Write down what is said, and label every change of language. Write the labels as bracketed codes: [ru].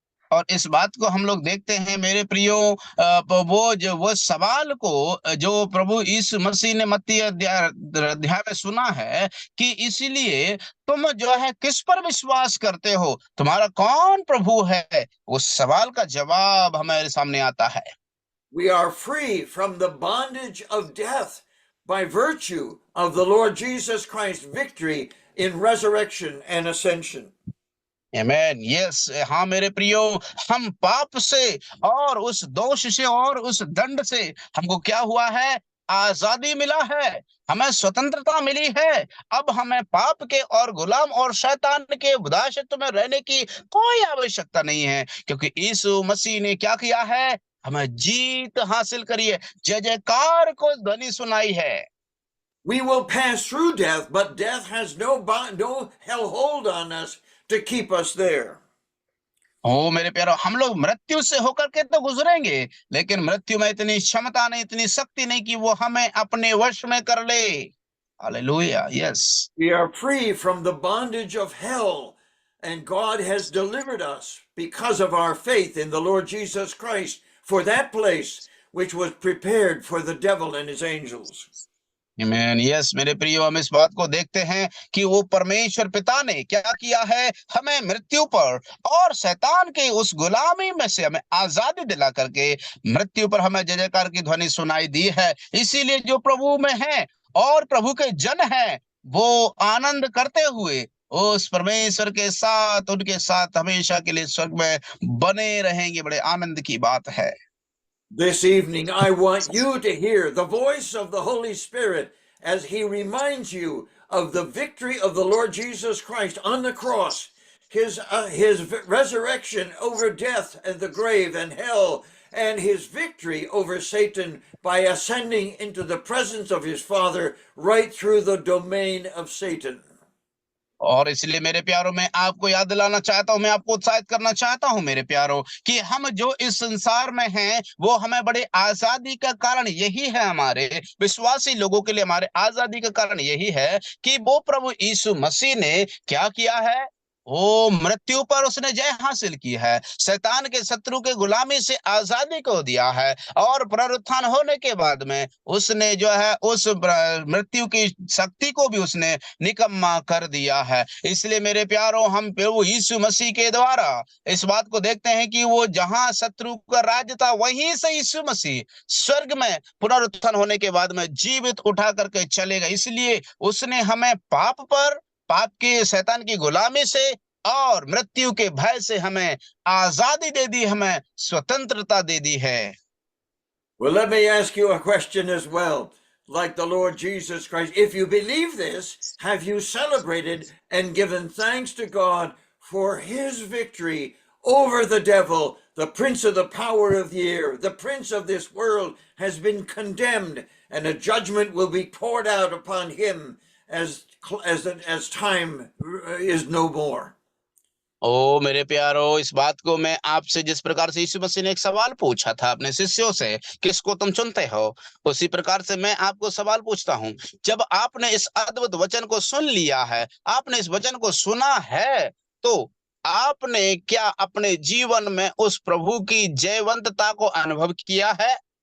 [hi] और इस बात को हम लोग देखते हैं मेरे प्रियो, वो सवाल को जो प्रभु यीशु मसीह ने मत्ती अध्याय में सुना है कि इसलिए तुम जो है किस पर विश्वास करते हो, तुम्हारा कौन प्रभु है, उस सवाल का जवाब हमारे सामने आता है। [en] We are free from the bondage of death by virtue of the Lord Jesus Christ's victory in resurrection and ascension. [hi] Amen, yes, हाँ मेरे प्रियो, हम पाप से और उस दोष से और उस दंड से हमको क्या हुआ है? आजादी मिला है, हमें स्वतंत्रता मिली है। अब हमें पाप के और गुलाम और शैतान के दासत्व में रहने की कोई आवश्यकता नहीं है, क्योंकि यीशु मसीह ने क्या किया है? हमें जीत हासिल करी है। जय जयकार को ध्वनि सुनाई है। [en] We will pass through death, but death has no hell hold on us to keep us there. [hi] ओ मेरे प्यारो, हम लोग मृत्यु से होकर के तो गुजरेंगे, लेकिन मृत्यु में इतनी क्षमता नहीं, इतनी शक्ति नहीं कि वो हमें अपने वश में कर ले। Hallelujah, yes. [en] We are free from the bondage of hell, and God has delivered us because of our faith in the Lord Jesus Christ for that place which was prepared for the devil and his angels. [hi] आमीन, yes मेरे प्रियो, हम इस बात को देखते हैं कि वो परमेश्वर पिता ने क्या किया है? हमें मृत्यु पर और शैतान के उस गुलामी में से हमें आजादी दिला करके मृत्यु पर हमें जय जयकार की ध्वनि सुनाई दी है। इसीलिए जो प्रभु में है और प्रभु के जन हैं, वो आनंद करते हुए उस परमेश्वर के साथ, उनके साथ हमेशा के लिए स्वर्ग में बने रहेंगे। बड़े आनंद की बात है। [en] This evening, I want you to hear the voice of the Holy Spirit as he reminds you of the victory of the Lord Jesus Christ on the cross, his resurrection over death and the grave and hell, and his victory over Satan by ascending into the presence of his Father right through the domain of Satan. [hi] और इसलिए मेरे प्यारों, मैं आपको याद दिलाना चाहता हूं, मैं आपको उत्साहित करना चाहता हूं मेरे प्यारों, कि हम जो इस संसार में हैं वो हमें बड़े आजादी का कारण यही है, हमारे विश्वासी लोगों के लिए हमारे आजादी का कारण यही है कि वो प्रभु यीशु मसीह ने क्या किया है। वो मृत्यु पर उसने जय हासिल की है, शैतान के शत्रु के गुलामी से आजादी को दिया है, और पुनरुत्थान होने के बाद में उसने जो है उस मृत्यु की शक्ति को भी उसने निकम्मा कर दिया है। इसलिए मेरे प्यारों, हम प्रभु यीशु मसीह के द्वारा इस बात को देखते हैं कि वो जहां शत्रु का राज्य था, वहीं से यीशु मसीह स्वर्ग में पुनरुत्थान होने के बाद में जीवित उठा करके चलेगा। इसलिए उसने हमें पाप के शैतान की गुलामी से और मृत्यु के भय से हमें आजादी दे दी, हमें स्वतंत्रता दे दी है। [en] Well, let me ask you a question as well. Like the Lord Jesus Christ, if you believe this, have you celebrated and given thanks to God for his victory over the devil, the prince of the power of the air? The prince of this world has been condemned, and a judgment will be poured out upon him as time is no more. [hi] ओ मेरे प्यारो, इस बात को मैं आपसे, जिस प्रकार से यीशु मसीह ने एक सवाल पूछा था अपने शिष्यों से, किसको तुम चुनते हो, उसी प्रकार से मैं आपको सवाल पूछता हूं। जब आपने इस अद्भुत वचन को सुन लिया है, आपने इस वचन को सुना है, तो आपने क्या अपने जीवन में उस प्रभु की जयवंतता को अनुभव किया है?